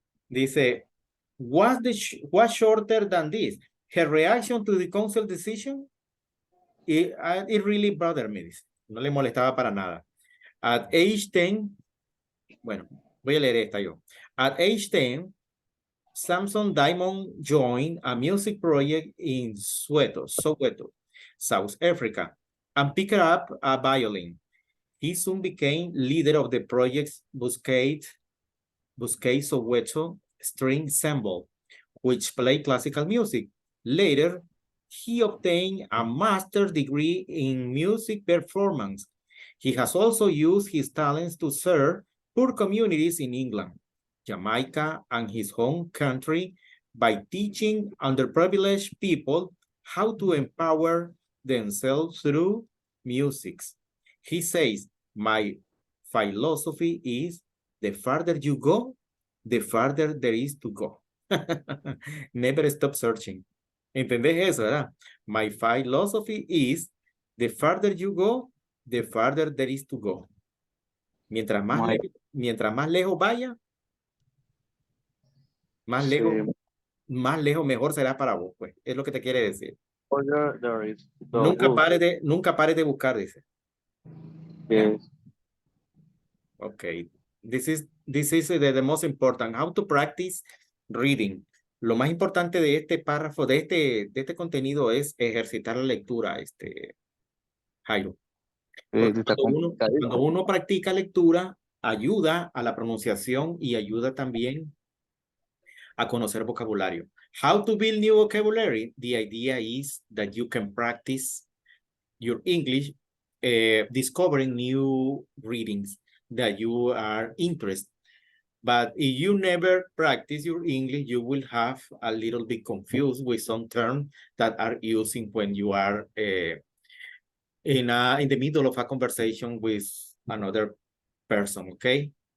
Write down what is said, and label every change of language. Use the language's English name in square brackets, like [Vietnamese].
[English] Dice, was shorter than this? Her reaction to the council decision, it really bothered me. [Spanish] Dice. No le molestaba para nada. At age 10, bueno, voy a leer esta yo. [English] At age 10, Samson Diamond joined a music project in Soweto, South Africa, and picked up a violin. He soon became leader of the project's Busquets Soweto string ensemble, which played classical music. Later, he obtained a master's degree in music performance. He has also used his talents to serve poor communities in England, Jamaica, and his home country by teaching underprivileged people how to empower themselves through music. He says, my philosophy is the farther you go, the farther there is to go. Never stop searching. ¿Entendés eso, verdad? My philosophy is the farther you go, the farther there is to go. [Spanish] Mientras más lejos vaya, más lejos más lejos mejor será para vos, pues. Es lo que te quiere decir. [English] Further there is the [Spanish] Nunca [English] wood. [Spanish] nunca pares de buscar, dice. [English] Yes. Okay. This is the most important. How to practice reading. [Spanish] Lo más importante de este párrafo, de este contenido es ejercitar la lectura, Jairo. Porque Está complicadito. cuando uno practica lectura, ayuda a la pronunciación y ayuda también a conocer vocabulario. [English] How to build new vocabulary? The idea is that you can practice your English, discovering new readings that you are interested. But if you never practice your English, you will have a little bit confused with some terms that are using when you are in the middle of a conversation with another person, okay?